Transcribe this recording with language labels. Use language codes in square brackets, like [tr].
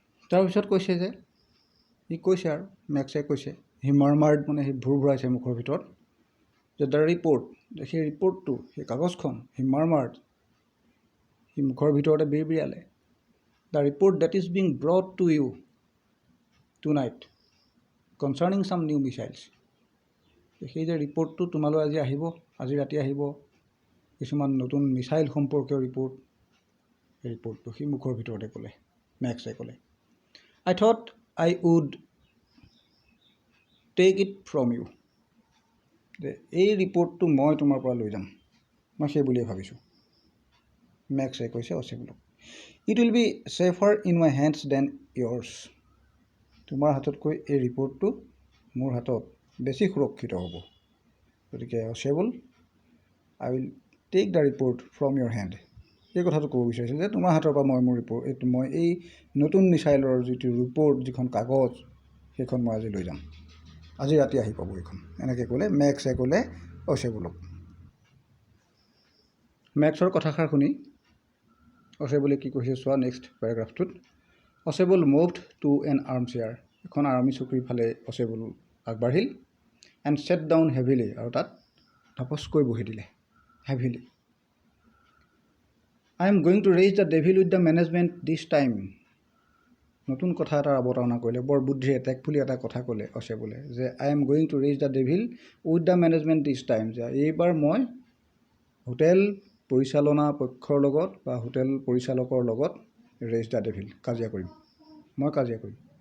[as] তাৰপিছত কৈছে যে সি কৈছে আৰু মেক্সে কৈছে, সি মাৰ্মাৰ্ড মানে সি ভুৰ ভৰাইছে মুখৰ ভিতৰত, যে দ্য ৰিপৰ্ট, সেই ৰিপৰ্টটো, সেই কাগজখন, সি মাৰ্মাৰ্ড, সি মুখৰ ভিতৰতে বিৰবিৰালে। [en] The report that is being brought to you tonight concerning some new missiles. [as] সেই যে ৰিপৰ্টটো তোমালৈ আজি আহিব, আজি ৰাতি আহিব, কিছুমান নতুন মিছাইল সম্পৰ্কীয় ৰিপৰ্ট, সেই ৰিপৰ্টটো সি মুখৰ ভিতৰতে ক'লে, মেক্সে ক'লে। [en] I thought I would take it from you. [as] যে এই ৰিপৰ্টটো মই তোমাৰ পৰা লৈ যাম, মই সেই বুলিয়ে ভাবিছোঁ, মেক্সে কৈছে অচেবুলক। [en] It will be safer in my hands than yours. [as] তোমাৰ হাততকৈ এই ৰিপৰ্টটো মোৰ হাতত বেছি সুৰক্ষিত হ'ব। [en] গতিকে অচেবুল, I will take the report from your hand. [as] এই কথাটো ক'ব বিচাৰিছিল যে তোমাৰ হাতৰ পৰা মই এই নতুন মিছাইলৰ যিটো ৰিপৰ্ট, যিখন কাগজ, সেইখন মই আজি লৈ যাম, আজি ৰাতি আহি পাব এইখন, এনেকৈ ক'লে মেক্সে ক'লে অচেবুলক। মেক্সৰ কথাষাৰ শুনি অচেবুলে কি কৈছে চোৱা next পেৰাগ্ৰাফটোত। অচেবুল [en] moved to an arm chair, [as] এখন আৰ্মি চকীৰ ফালে অচেবুল আগবাঢ়িল। [en] and sat down heavily, [as] আৰু তাত ধপচকৈ বহি দিলে heavily. [en] I am going to raise the devil with the management this time. [as] নতুন কথা এটাৰ অৱতাৰণা কৰিলে, বৰ বুদ্ধিৰে টেকফুলি এটা কথা ক'লে অচেবুলে, যে [en] I am going to raise the devil with the management this time, [as] যে এইবাৰ মই হোটেল পৰিচালনা পক্ষৰ লগত বা হোটেল পৰিচালকৰ লগত [en] raise the devil, [as] কাজিয়া কৰিম, মই কাজিয়া কৰিম।